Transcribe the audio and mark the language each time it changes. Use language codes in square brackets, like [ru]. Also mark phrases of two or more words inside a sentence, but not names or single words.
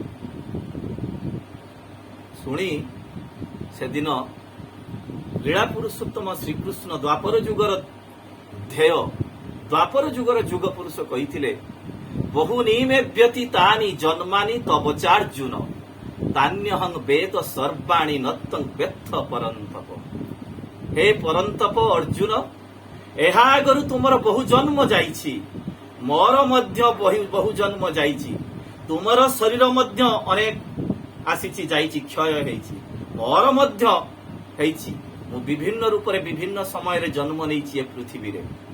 [or] ଶୁଣି ସେଦିନ ଲୀଳା ପୁରୁଷୋତ୍ତମ ଶ୍ରୀକୃଷ୍ଣ ଦ୍ୱାପର ଯୁଗର ଧ୍ୟେୟ, ଦ୍ୱାପର ଯୁଗର ଯୁଗ ପୁରୁଷ କହିଥିଲେ, [sa] ବହୁନୀ ମେ ବ୍ୟତୀତାନି ଜନ୍ମାନି ତବଚାର୍ଜୁନ, ତାନ୍ୟହଂ ବେଦ ସର୍ବାଣୀ ନତ୍ତଂ ବ୍ୟର୍ଥ ପରନ୍ତପ। हे परंतप अर्जुन [or] ଏହା ଆଗରୁ ତୁମର ବହୁ ଜନ୍ମ ଯାଇଛି, ମୋର ମଧ୍ୟ ବହୁ ଜନ୍ମ ଯାଇଛି, ତୁମର ଶରୀର ମଧ୍ୟ ଅନେକ ଆସିଛି ଯାଇଛି, କ୍ଷୟ ହେଇଛି, ମୋର ମଧ୍ୟ ହେଇଛି। ମୁଁ ବିଭିନ୍ନ ରୂପରେ ବିଭିନ୍ନ ସମୟରେ ଜନ୍ମ ନେଇଛି ଏ ପୃଥିବୀରେ।